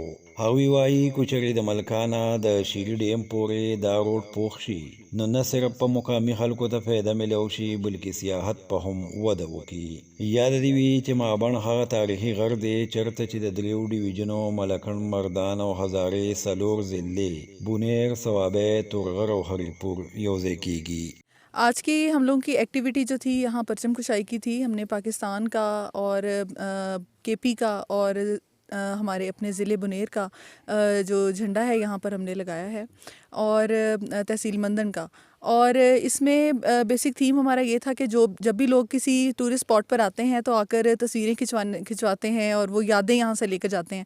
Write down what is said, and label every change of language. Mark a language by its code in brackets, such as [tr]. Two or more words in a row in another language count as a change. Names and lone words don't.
[ps] هغوی وایي که چېرې د ملکانه د شیري ډیم پورې دا روډ پوخ شي نو نه صرف په مقامي خلکو ته فایده میلاو شي بلکې سیاحت په هم وده وکړي. یاد دې وي چې مهابن هغه تاریخي غر دی چېرته چې د دریو ډیویژنو ملکن، مردان او هزارې 4 ضلعې بونیر، صوابۍ، تورغر او هریپور یوځای کیږي. [ur] آج کی ہم لوگوں کی ایکٹیویٹی جو تھی یہاں پرچم کشائی کی تھی. ہم نے پاکستان کا اور کے پی کا اور ہمارے اپنے ضلعے بونیر کا جو جھنڈا ہے یہاں پر ہم نے لگایا ہے اور تحصیل مندن کا. اور اس میں [en] basic theme [ur] ہمارا یہ تھا کہ جب بھی لوگ کسی [en] tourist spot [ur] پر آتے ہیں تو آ کر تصویریں کھنچواتے ہیں اور وہ یادیں یہاں سے لے کر جاتے ہیں.